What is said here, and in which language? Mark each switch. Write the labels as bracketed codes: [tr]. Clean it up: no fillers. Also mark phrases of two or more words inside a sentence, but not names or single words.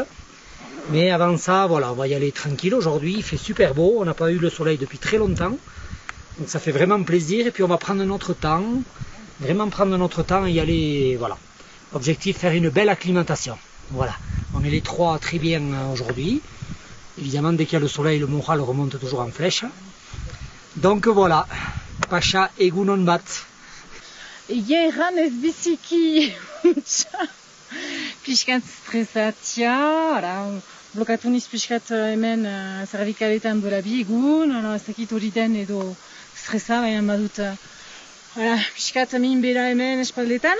[fr] Mais avant ça, voilà, on va y aller tranquille aujourd'hui, il fait super beau, on n'a pas eu le soleil depuis très longtemps, donc ça fait vraiment plaisir, et puis on va prendre notre temps, vraiment prendre notre temps et y aller, voilà. Objectif, faire une belle acclimatation. Voilà, on est les 3 très bien aujourd'hui. Évidemment, dès qu'il y a le soleil, le moral remonte toujours en flèche. Donc voilà, [eu] Pacha egunon bat. Ieran ez biziki. Pixkat stresatia, blokatu niz pixkat hemen zerbikaletan duela 2 egun, ez dakit hori den edo stresa, baina badut pixkat min bera hemen espaldetan.